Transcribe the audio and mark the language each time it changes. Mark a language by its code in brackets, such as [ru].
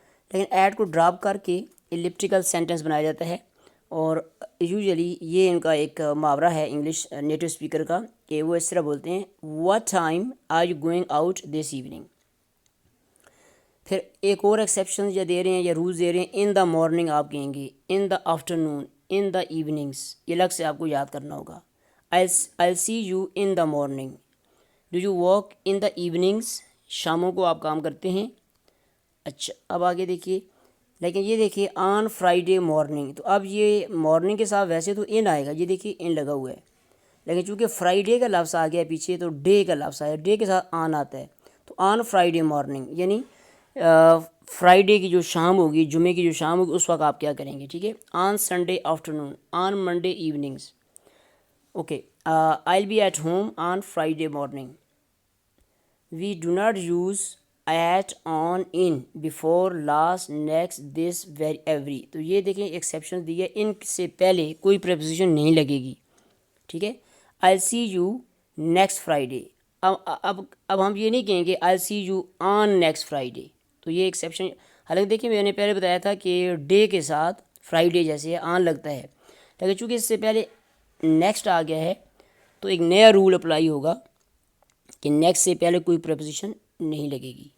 [ur] لیکن ایٹ کو ڈراپ کر کے الپٹیکل سینٹنس بنایا جاتا ہے، اور یوزلی یہ ان کا ایک محاورہ ہے انگلش نیٹو اسپیکر کا کہ وہ اس طرح بولتے ہیں [en] What time are you going out this evening. [ur] پھر ایک اور ایکسیپشن یا دے رہے ہیں یا رولز دے رہے ہیں، ان دا مارننگ آپ کہیں گے، ان دا آفٹرنون، ان دا ایوننگس. یہ الگ سے آپ کو یاد کرنا ہوگا. [en] I'll see you in the morning. Do you work in the evenings؟ [ur] شاموں کو آپ کام کرتے ہیں. اچھا اب آگے دیکھیے، لیکن یہ دیکھیے آن فرائیڈے مارننگ، تو اب یہ مارننگ کے ساتھ ویسے تو ان آئے گا، یہ دیکھیے ان لگا ہوا ہے، لیکن چونکہ فرائیڈے کا لفظ آ گیا پیچھے تو ڈے کا لفظ آیا، ڈے کے ساتھ آن آتا ہے. تو آن فرائیڈے مارننگ یعنی فرائیڈے کی جو شام ہوگی، جمعے کی جو شام ہوگی اس وقت آپ کیا کریں گے. ٹھیک ہے، آن Sunday afternoon, on Monday evenings. [en] Okay, I'll be at home on Friday morning. We do not use at, on, in, before, last, next, this, very, every. [ur] تو یہ دیکھیں ایکسیپشن دی ہے، ان سے پہلے کوئی پریپوزیشن نہیں لگے گی. ٹھیک ہے، [en] I'll see you next Friday. [ur] اب ہم یہ نہیں کہیں گے [en] I'll see you on next Friday. [ur] تو یہ ایکسیپشن، حالانکہ دیکھیں میں نے پہلے بتایا تھا کہ ڈے کے ساتھ فرائیڈے جیسے آن لگتا ہے، لیکن چونکہ اس سے پہلے نیکسٹ آ گیا ہے تو ایک نیا رول اپلائی ہوگا کہ نیکسٹ سے پہلے کوئی پریپوزیشن نہیں لگے گی.